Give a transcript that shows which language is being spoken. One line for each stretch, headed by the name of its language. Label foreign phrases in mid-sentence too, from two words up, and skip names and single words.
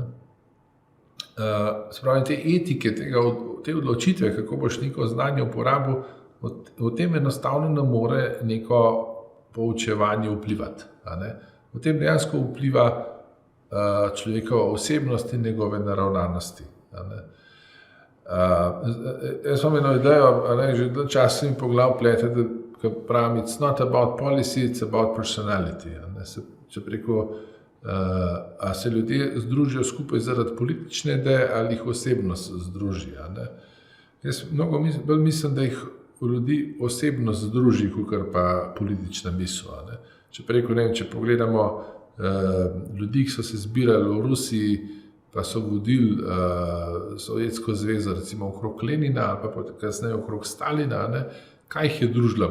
Slovenian: Spravi, te etike, te odločitve, kako boš neko znanje uporabil, v tem enostavno ne more neko poučevanje vplivati. V tem dejansko vpliva človekova osebnost in njegove naravnanosti. Jaz imam eno idejo, že dolgo časa mi po glavi plete, da pravim,
English: it's not about policy, it's about personality.
Slovenian: Se preko a se ljudje združijo skupaj zaradi politične ideje ali jih osebnost združi. Jaz mnogo bolj mislim, da jih ljudi osebnost združi, kakor pa politična misel. Če pogledamo ljudi, ki so se zbirali v Rusiji, pa so vodili Sovjetsko zvezo, recimo okrog Lenina ali pa kasneje okrog Stalina, kaj jih je družila?